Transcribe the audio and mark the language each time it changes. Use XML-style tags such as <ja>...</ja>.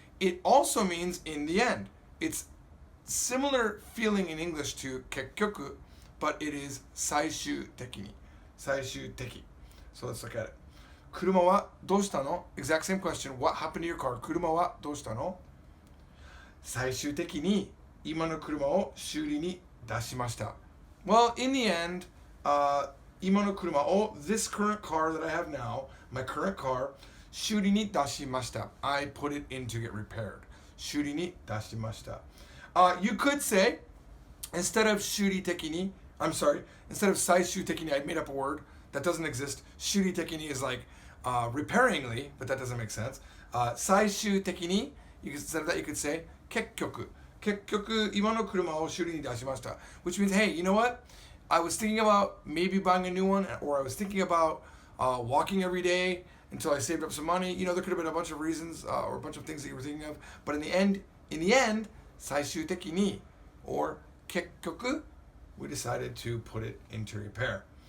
<en>It also means in the end. It's similar feeling in English to 結局, but it is 最終的に. 最終的.So let's look at it.</en> <ja>車はどうしたの?</ja> <en>Exact same question. What happened to your car?</en> <ja>車はどうしたの? 最終的に今の車を修理に出しました.</ja> <en>Well, in the end,</en> <ja>今の車を</ja> <en>this current car that I have now, my current car,</en> <ja>修理に出しました.</ja> <en>I put it in to get repaired.</en> <ja>修理に出しました.</ja> <en>You could say instead of 修理的に, I'm sorry, instead of 最終的に, I made up a word that doesn't exist. 修理的に is like repairingly, but that doesn't make sense. 最終的に, instead of that you could say 結局.</en> <ja>結局今の車を修理に出しました.</ja> <en>Which means, hey, you know what? I was thinking about maybe buying a new one, or I was thinking about walking every day until I saved up some money. You know, there could have been a bunch of reasons or a bunch of things that you were thinking of. But in the end, 最終的に, or 結局, we decided to put it into repair.</en>